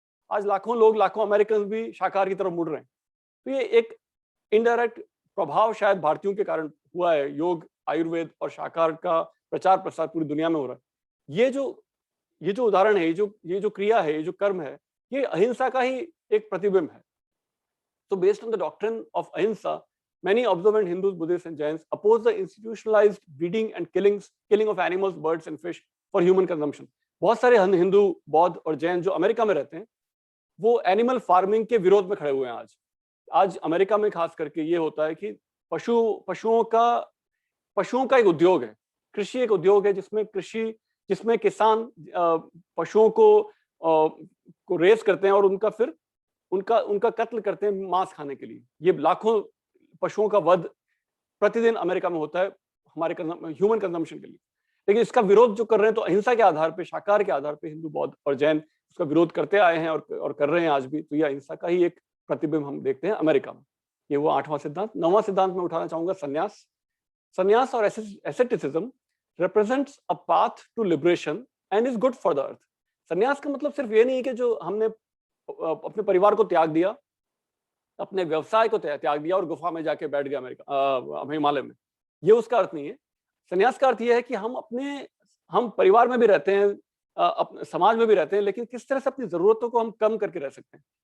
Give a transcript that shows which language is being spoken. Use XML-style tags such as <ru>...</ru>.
<hi>आज लाखों अमेरिकन भी शाकाहार की तरफ मुड़ रहे हैं। तो ये एक इनडायरेक्ट प्रभाव शायद भारतीयों के कारण हुआ है। योग, आयुर्वेद और शाकाहार का प्रचार प्रसार पूरी दुनिया में हो रहा है। ये जो उदाहरण है, ये जो क्रिया है, ये जो कर्म है, ये अहिंसा का ही एक प्रतिबिंब है।</hi> <en>So based on the doctrine of ahimsa, many observant Hindus, Buddhists, and Jains oppose the institutionalized breeding and killing of animals, birds, and fish for human consumption.</en> <hi>बहुत सारे हिंदू, बौद्ध और जैन जो अमेरिका में रहते हैं, वो एनिमल फार्मिंग के विरोध में खड़े हुए हैं। आज अमेरिका में खास करके ये होता है कि पशुओं का एक उद्योग है, कृषि एक उद्योग है, जिसमें किसान पशुओं को रेस करते हैं और उनका कत्ल करते हैं मांस खाने के लिए। ये लाखों पशुओं का वध प्रतिदिन अमेरिका में होता है हमारे ह्यूमन कंजम्पशन के लिए। लेकिन इसका विरोध जो कर रहे हैं, तो अहिंसा के आधार पे, शाकाहार के आधार पे हिंदू, बौद्ध और जैन उसका विरोध करते आए हैं और कर रहे हैं आज भी। तो यह अहिंसा का ही एक प्रतिबिंब हम देखते हैं अमेरिका में। ये वो 8वां सिद्धांत। 9वां सिद्धांत में उठाना चाहूंगा संन्यास और</hi> <en>Asceticism represents a path to liberation and is good for the earth.</en> <hi>संन्यास का मतलब सिर्फ ये नहीं है कि जो हमने अपने परिवार को त्याग दिया, अपने व्यवसाय को त्याग दिया और गुफा में जाके बैठ गया हिमालय में, ये उसका अर्थ नहीं है। संन्यास का अर्थ ये है कि हम परिवार में भी रहते हैं, अपने समाज में भी रहते हैं, लेकिन किस तरह से अपनी जरूरतों को हम कम करके रह सकते हैं।</hi>